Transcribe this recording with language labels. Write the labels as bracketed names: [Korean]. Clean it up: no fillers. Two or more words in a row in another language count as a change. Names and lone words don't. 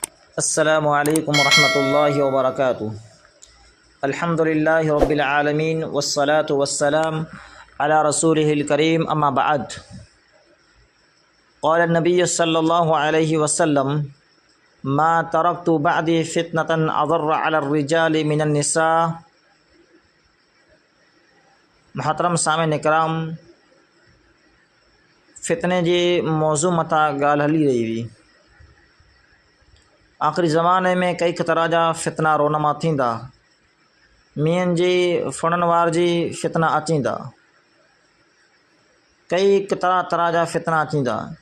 [Arabic] السلام عليكم ورحمة الله وبركاته الحمد لله رب العالمين والصلاة والسلام على رسوله الكريم أما بعد. قال النبي صلى الله عليه وسلم ما تركت بعدي فتنة أضر على الرجال من النساء. [Sindhi] महतरम सामिन इकराम, फितने जी मौजू मता ॻाल्हि हली रही हुई। आख़िरी ज़माने में कई तरह जा फितना रोनमा थींदा, मींहं जी फुणन वार जी फितना अचींदा, कई तरह तरह जा फितना अचींदा।